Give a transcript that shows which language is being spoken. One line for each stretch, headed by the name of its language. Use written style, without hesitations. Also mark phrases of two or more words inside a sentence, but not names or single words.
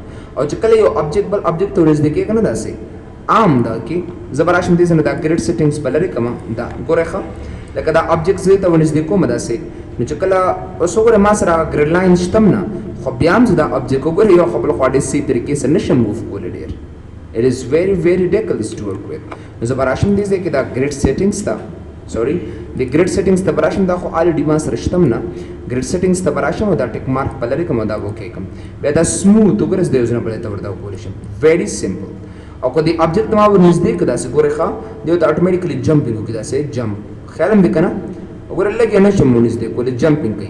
Pashto: او چې کله یو آبجیکټ بل آبجیکټ ته ورنږدې کېږي نه داسې عام دا کې زه به راشم دې ځای نه دا
English: grid settings
Pashto: به لرې کړم دا ګورئ ښه لکه دا آبجیکټ زه ته ورنږدې کوم داسې نو چې کله اوس وګورئ ما سره هغه
English: grid line
Pashto: شته هم نه خو بیا هم زه دا آبجیکټ وګورئ یو خو بل خوا ډېر صحیح طریقې سره نشم موف کولی ډېر. It is very very difficult to work with. نو زه به راشم دې ځای کې دا
English: grid settings
Pashto: ته سوري د
English: grid settings
Pashto: ته به راشم دا خو آلریډي ما سره شته هم نه
English: grid settings
Pashto: ته به راشم او دا
English: tick mark
Pashto: به لرې کړم او دا به اوکې کړم. بیا دا سموث وګورئ زه د یو ځای نه بلې ته ورته وکولی شم
English: very simple.
Pashto: او که دې آبجیکټ ته ما ورنږدې کړه داسې ګورئ ښه دې ورته
English: automatically jumping
Pashto: وکړي داسې جمپ خیال هم دی که نه وګوره لږ یې نه شم ورنږدې کولی جمپینګ کوي.